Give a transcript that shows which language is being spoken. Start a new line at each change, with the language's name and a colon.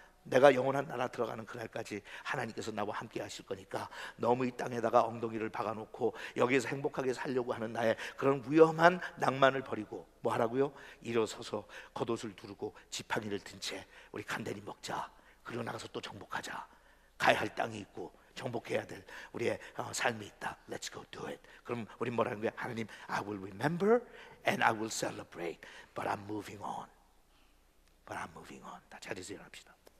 Korean: 내가 영원한 나라 들어가는 그날까지 하나님께서 나와 함께 하실 거니까 너무 이 땅에다가 엉덩이를 박아놓고 여기에서 행복하게 살려고 하는 나의 그런 위험한 낭만을 버리고 뭐 하라고요? 일어서서 겉옷을 두르고 지팡이를 든 채 우리 간단히 먹자. 그리고 나가서 또 정복하자. 가야 할 땅이 있고 정복해야 될 우리의 삶이 있다.
English: Let's go do it.
Korean: 그럼 우리 뭐라는 거야?
English: 하나님, I will remember and I will celebrate, but I'm moving on. But I'm moving on.
Korean: 다 자리에서 일어납시다.